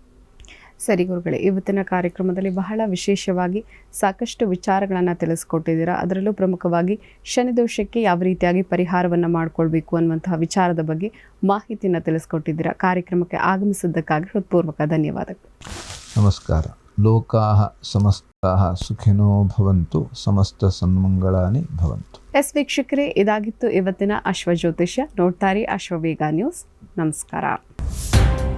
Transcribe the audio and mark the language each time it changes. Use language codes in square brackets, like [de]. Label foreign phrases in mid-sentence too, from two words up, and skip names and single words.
[kn] ಸರಿ ಗುರುಗಳೇ, ಇವತ್ತಿನ ಕಾರ್ಯಕ್ರಮದಲ್ಲಿ ಬಹಳ ವಿಶೇಷವಾಗಿ ಸಾಕಷ್ಟು ವಿಚಾರಗಳನ್ನು ತಿಳಿಸ್ಕೊಟ್ಟಿದ್ದೀರಾ. ಅದರಲ್ಲೂ ಪ್ರಮುಖವಾಗಿ ಶನಿದೋಷಕ್ಕೆ ಯಾವ ರೀತಿಯಾಗಿ ಪರಿಹಾರವನ್ನು ಮಾಡಿಕೊಳ್ಬೇಕು ಅನ್ನುವಂತಹ ವಿಚಾರದ ಬಗ್ಗೆ ಮಾಹಿತಿಯನ್ನು ತಿಳಿಸ್ಕೊಟ್ಟಿದ್ದೀರಾ. ಕಾರ್ಯಕ್ರಮಕ್ಕೆ ಆಗಮಿಸಿದ್ದಕ್ಕಾಗಿ ಹೃತ್ಪೂರ್ವಕ ಧನ್ಯವಾದಗಳು. [sa] ನಮಸ್ಕಾರ. ಲೋಕಾಃ ಸಮಸ್ತಾಃ ಸುಖಿನೋ ಭವಂತು, ಸಮಸ್ತ ಸನ್ಮಂಗಳಾನಿ ಭವಂತು. [kn] ವೀಕ್ಷಕರೇ, ಇದಾಗಿತ್ತು ಇವತ್ತಿನ ಅಶ್ವಜ್ಯೋತಿಷ್ಯ. ನೋಡ್ತಾರೆ ಅಶ್ವವೇಗ ನ್ಯೂಸ್. ನಮಸ್ಕಾರ.